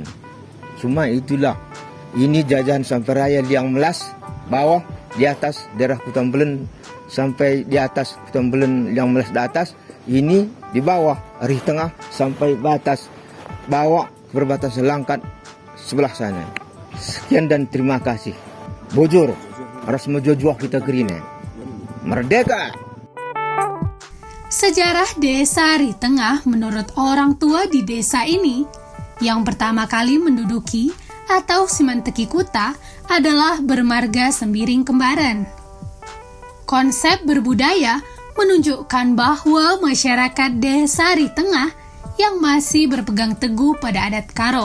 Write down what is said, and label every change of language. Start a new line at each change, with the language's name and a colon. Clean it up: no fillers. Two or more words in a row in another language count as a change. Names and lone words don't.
Indonesian: Cuma itulah, ini jajahan sampai raya Liang Melas, bawah, di atas daerah Kutambelen, sampai di atas Kutambelen Liang Melas di atas, ini di bawah, Arih Tengah sampai batas bawah perbatasan Langkat sebelah sana. Sekian dan terima kasih.
Batak Karo: Bojor, ras mejojuah kita kerina.
Indonesian: Merdeka! Sejarah desa Arih Tengah menurut orang tua di desa ini, yang pertama kali menduduki atau
Batak Karo: Simanteki Kuta
Indonesian: adalah bermarga Sembiring Kembaran. Konsep berbudaya menunjukkan bahwa masyarakat desa Arih Tengah yang masih berpegang teguh pada adat Karo.